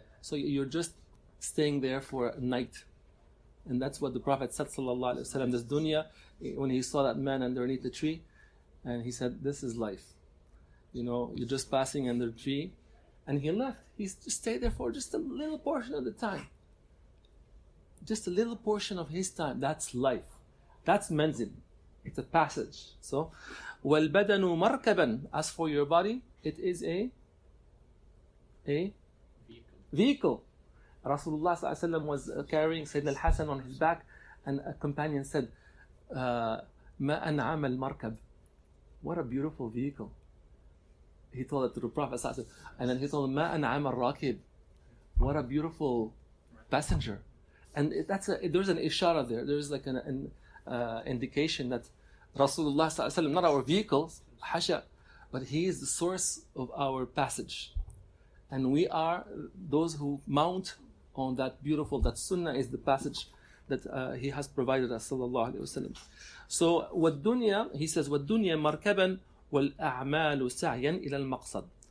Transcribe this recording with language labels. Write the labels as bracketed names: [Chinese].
[English] So you're just staying there for a night. And that's what the Prophet said, sallallahu alaihi wasallam, this dunya, when he saw that man underneath the tree, and he said, this is life. You're just passing under the tree. And he left. He just stayed there for just a little portion of the time. Just a little portion of his time. That's life. That's manzil. It's a passage. [Arabic] So, وَالْبَدَنُ مَرْكَبًا. [English] As for your body, it is a vehicle. Rasulullah ﷺ was carrying Sayyidina al-Hasan on his back, and a companion said, [Arabic] مَا أَنْعَمَ الْمَرْكَبِ. [English] What a beautiful vehicle. He told it to the Prophet ﷺ. And then he told him, [Arabic] مَا أَنْعَمَ الرَّاكِبِ. [English] What a beautiful passenger. And there's an ishara there. There's like an indication that Rasulullah ﷺ, not our vehicles, hasha, but he is the source of our passage. And we are those who mount on that sunnah is the passage that he has provided us, sallallahu alayhi wasallam. [Arabic] So, وَالدُّنْيا, [English] he says, [Arabic] وَالدُّنْيا مَرْكَبًا وَالْأَعْمَالُ سَعْيًا إِلَى الْمَقْصَدِ.